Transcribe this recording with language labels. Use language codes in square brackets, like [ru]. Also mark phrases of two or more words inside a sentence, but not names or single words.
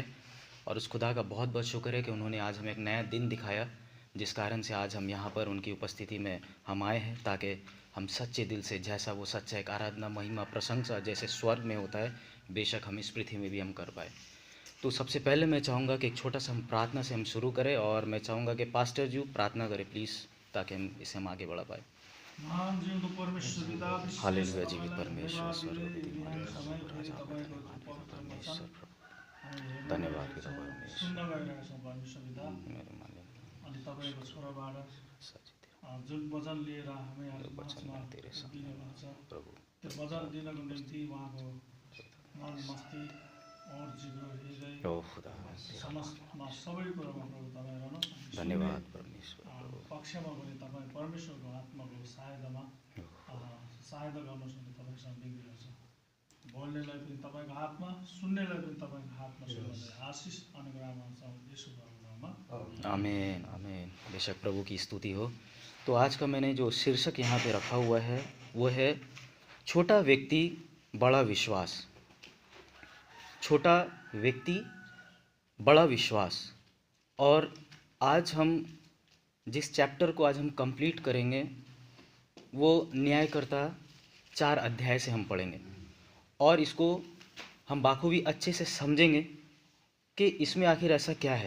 [hi] और उस खुदा का बहुत बहुत शुक्र है कि उन्होंने आज हमें एक नया दिन दिखाया, जिस कारण से आज हम यहाँ पर उनकी उपस्थिति में हम आए हैं, ताकि हम सच्चे दिल से जैसा वो सच्चा एक आराधना महिमा प्रशंसा जैसे स्वर्ग में होता है, बेशक हम इस पृथ्वी में भी हम कर पाए। तो सबसे पहले मैं चाहूँगा कि एक छोटा सा हम प्रार्थना से हम शुरू करें, और मैं चाहूँगा कि पास्टर जी प्रार्थना करें प्लीज़, ताकि हम इसे हम आगे बढ़ा पाए। [ne] हालेलुया जीवित परमेश्वर धन्यवाद जुन वचन लिएर हामी माझमा दिनुहुन्छ त्यो वचन दिनको निम्ति उहाँको मन मस्तिष्क और जिब्रो हृदय समस्तमा सबै कुरामा प्रभु तपाईँ रहनुहोस्। धन्यवाद परमेश्वर। पक्षमा पनि तपाईँ परमेश्वरको आत्माको सहायता गर्नुहोस् भन्ने तपाईँसँग बिन्ती गर्छ। बोल्नेलाई पनि तपाईँको हातमा, सुन्नेलाई पनि तपाईँको हातमा आशीष अनुग्रहमा यीशुको नाममा [hi] आमीन आमीन। बेशक प्रभु की स्तुति हो। तो आज का मैंने जो शीर्षक यहाँ पे रखा हुआ है वो है छोटा व्यक्ति बड़ा विश्वास। छोटा व्यक्ति बड़ा विश्वास। और आज हम जिस चैप्टर को आज हम कंप्लीट करेंगे वो न्यायकर्ता 4 अध्याय से हम पढ़ेंगे, और इसको हम बाखूबी अच्छे से समझेंगे कि इसमें आखिर ऐसा क्या है।